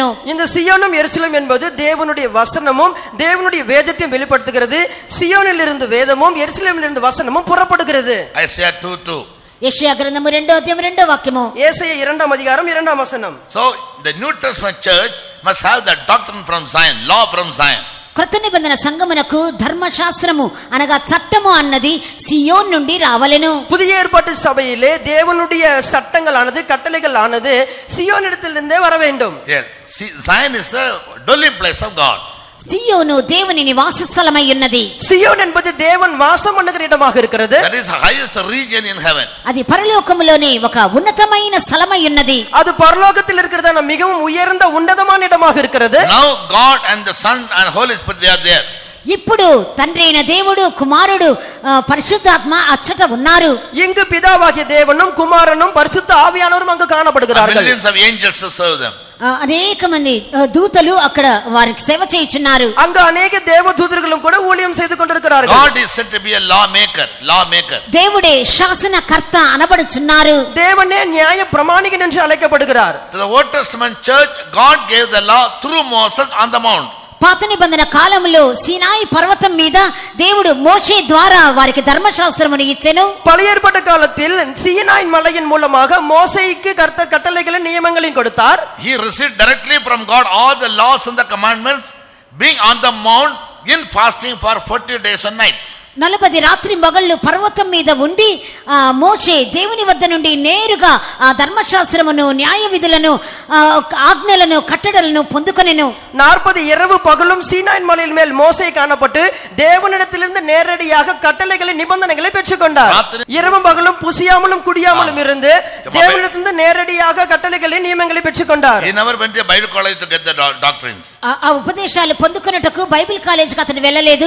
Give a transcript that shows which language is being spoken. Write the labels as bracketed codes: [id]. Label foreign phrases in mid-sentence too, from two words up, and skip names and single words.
[ta] இந்த சியோனும் எருசலேம் என்பது தேவனுடைய வசனமும் தேவனுடைய வேதத்தையும் வெளிப்படுத்துகிறது. சியோனில் இருந்து வேதமும் எருசலேமில் இருந்து வசனமும் புறப்படுகிறது. [en] Isaiah 2:2. [te] యెషయా గ్రంథము 2వ అధ్యాయం 2వ వాక్యము. [ta] ஏசாயா 2ஆம் அதிகாரம் 2ஆம் வசனம். [en] So the New Testament church must have the doctrine from Zion, law from Zion. [te] క్రొత్త నిబంధన సంఘమునకు ధర్మశాస్త్రము అనగా చట్టము అన్నది సియోన్ నుండి రావలెను. [ta] புதிய ஏற்பாட்டு சபையிலே தேவனுடைய சட்டங்கள் ஆனது கட்டளைகள் ஆனது சியோனிடத்திலிருந்தே வர வேண்டும். [en] Yes, Zion is the dwelling place of God. [te] సియోను దేవుని నివాస స్థలమై ఉన్నది. [ta] சியோன் என்பது தேவன் வாசம் பண்ணுகிற இடமாக இருக்கிறது. [en] That is the highest region in heaven. [te] అది పరలోకములోని ఒక ఉన్నతమైన స్థలమై ఉన్నది. [ta] அது பரலோகத்தில் இருக்கிறதான மிகவும் உயர்ந்த உன்னதமான இடமாக இருக்கிறது. [en] Now God and the Son and Holy Spirit, they are there. [te] ఇప్పుడు తండ్రి అయిన దేవుడు కుమారుడు పరిశుద్ధాత్మ అచ్చట ఉన్నారు. [ta] இங்கு பிதாவாகிய தேவனும் குமாரனும் பரிசுத்த ஆவியானவரும் அங்கு காணப்படுகிறார்கள். [en] Millions of angels to serve them. [te] అనేక మంది దూతలు అక్కడ వారికి సేవ చేయుచున్నారు. [ta] அங்கு अनेक தேவதூதர்களும் கூட ஊழியம் செய்து கொண்டிருக்கிறார்கள். [en] God is said to be a lawmaker. [te] దేవుడే శాసనకర్త అనబడుచున్నారు. [ta] தேவனே நியாய பிரமாணிகன் என்று அழைக்கப்படுகிறார். [en] To the Old Testament church, God gave the law through Moses on the mount. [te] పాత నిబంధన కాలంలో సీనాయి పర్వతం మీద దేవుడు మోషే ద్వారా వారికి ధర్మశాస్త్రమును ఇచ్చెను. [ta] பழைய ஏற்பாட்டு காலத்தில் சீனாய் மலையின் மூலமாக மோசேக்கு கர்த்தர் கட்டளைகளை நியமங்களையும் கொடுத்தார். [en] He received directly from God all the laws and the commandments, being on the mount in fasting for 40 days and nights. [te] 40 రాత్రి మగళ్ళు పర్వతం మీద ఉండి మోషే దేవుని వద్ద నుండి నేరుగా ఆ ధర్మశాస్త్రమును న్యాయ విధులను ఆజ్ఞలను కట్టడలను పొందుకొనెను. [ta] 40 இரவு பகலும் சீனாய் மலையின் மேல் மோசே காணப்பட்டு தேவனிடத்திலிருந்து நேரடியாக கட்டளைகளை நிபந்தனைகளை பெற்றுக்கொண்டார். இரவும் பகலும் புசியாமலும் குடியாமலும் இருந்து தேவனிடத்திலிருந்து நேரடியாக கட்டளைகளை நியமங்களை பெற்றுக்கொண்டார். [en] He never went to Bible college to get the doctrines. [te] ఆ ఉపదేశాలు పొందుకొనుటకు [en] Bible college [te] అతను వెళ్ళలేదు.